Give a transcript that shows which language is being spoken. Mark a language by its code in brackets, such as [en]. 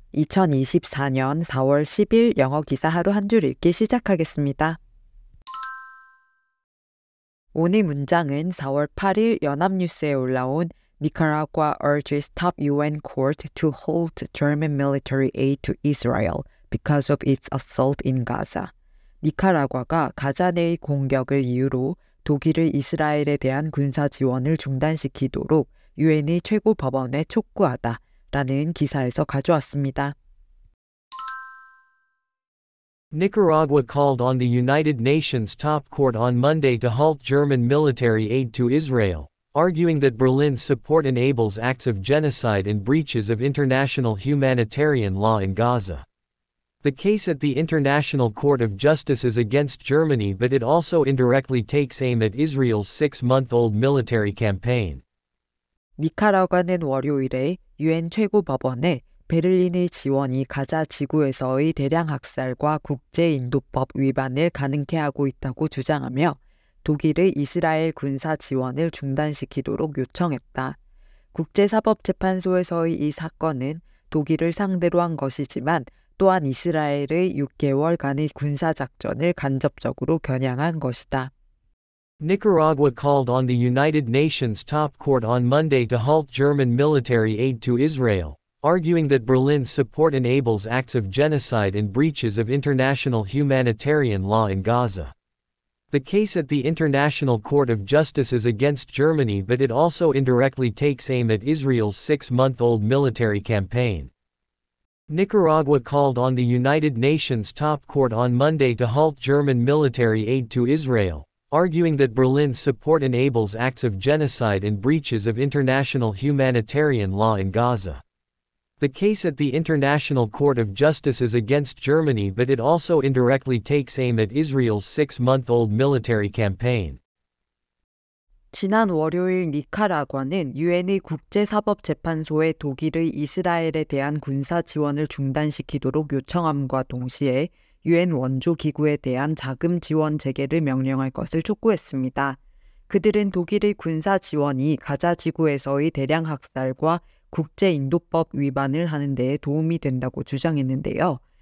[ko] 2024년 4월 10일 영어 기사 하루 한 줄 읽기 시작하겠습니다. 오늘 문장은 4월 8일 연합뉴스에 올라온 [en] Nicaragua urges top UN court to halt German military aid to Israel because of its assault in Gaza. [ko] 니카라과가 가자 내의 공격을 이유로 독일의 이스라엘에 대한 군사 지원을 중단시키도록 유엔의 최고 법원에 촉구하다라는 기사에서 가져왔습니다. [en] Nicaragua called on the United Nations top court on Monday to halt German military aid to Israel, arguing that Berlin's support enables acts of genocide and breaches of international humanitarian law in Gaza. The case at the International Court of Justice is against Germany, but it also indirectly takes aim at Israel's 6-month-old military campaign. [ko] 니카라과는 월요일에 유엔 최고법원에 베를린의 지원이 가자 지구에서의 대량 학살과 국제인도법 위반을 가능케 하고 있다고 주장하며 독일의 이스라엘 군사 지원을 중단시키도록 요청했다. 국제사법재판소에서의 이 사건은 독일을 상대로 한 것이지만 또한 이스라엘의 6개월간의 군사작전을 간접적으로 겨냥한 것이다. [en] Nicaragua called on the United Nations top court on Monday to halt German military aid to Israel, arguing that Berlin's support enables acts of genocide and breaches of international humanitarian law in Gaza. The case at the International Court of Justice is against Germany, but it also indirectly takes aim at Israel's 6-month-old military campaign. Nicaragua called on the United Nations top court on Monday to halt German military aid to Israel, arguing that Berlin's support enables acts of genocide and breaches of international humanitarian law in Gaza. The case at the International Court of Justice is against Germany, but it also indirectly takes aim at Israel's 6-month-old military campaign. [ko] 지난 월요일 니카라과는 유엔의 국제사법재판소에 독일의 이스라엘에 대한 군사 지원을 중단시키도록 요청함과 동시에 유엔 원조기구에 대한 자금 지원 재개를 명령할 것을 촉구했습니다. 그들은 독일의 군사 지원이 가자 지구에서의 대량 학살과 국제인도법 위반을 하는 데에 도움이 된다고 주장했는데요.